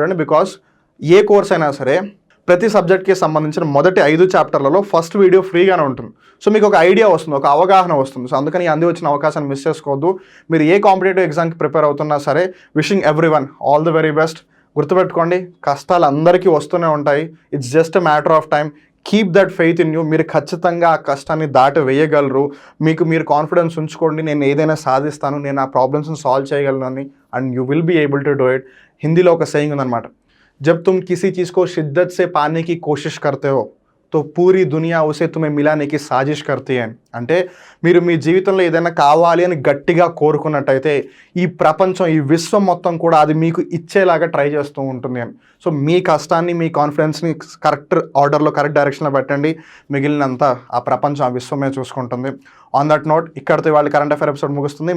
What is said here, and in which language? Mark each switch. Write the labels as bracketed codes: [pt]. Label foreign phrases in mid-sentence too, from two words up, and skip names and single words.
[te] బికాస్ ఏ కోర్స్ అయినా సరే ప్రతి సబ్జెక్ట్కి సంబంధించిన మొదటి 5 చాప్టర్లలో ఫస్ట్ వీడియో ఫ్రీగానే ఉంటుంది. సో మీకు ఒక ఐడియా వస్తుంది, ఒక అవగాహన వస్తుంది. సో అందుకని అంది వచ్చిన అవకాశాన్ని మిస్ చేసుకోవద్దు. మీరు ఏ కాంపిటేటివ్ ఎగ్జామ్కి ప్రిపేర్ అవుతున్నా సరే, [en] wishing everyone all the very best. [te] గుర్తుపెట్టుకోండి, కష్టాలు అందరికీ వస్తూనే ఉంటాయి. [en] It's just a matter of time. Keep that faith in you. [te] మీరు ఖచ్చితంగా ఆ కష్టాన్ని దాటి వేయగలరు. మీరు కాన్ఫిడెన్స్ ఉంచుకోండి, నేను ఏదైనా సాధిస్తాను, నేను ఆ ప్రాబ్లమ్స్ని సాల్వ్ చేయగలను అని. [en] And you will be able to do it. [te] హిందీలో ఒక సేయింగ్ ఉందన్నమాట, [hi] जब तुम किसी चीज़ को शिद्दत से पाने की कोशिश करते हो तो पूरी दुनिया उसे तुम्हें मिलाने की साज़िश करती అని. [te] అంటే మీరు మీ జీవితంలో ఏదైనా కావాలి అని గట్టిగా కోరుకున్నట్టయితే ఈ ప్రపంచం, ఈ విశ్వం మొత్తం కూడా అది మీకు ఇచ్చేలాగా ట్రై చేస్తూ ఉంటుంది అని. సో మీ కష్టాన్ని, మీ కాన్ఫిడెన్స్ని కరెక్ట్ ఆర్డర్లో, కరెక్ట్ డైరెక్షన్లో పెట్టండి. మిగిలినంతా ఆ ప్రపంచం, ఆ విశ్వమే చూసుకుంటుంది. [en] On that note [te] ఇక్కడితో వాళ్ళ [en] current affair [te] ఎపిసోడ్ ముగుస్తుంది.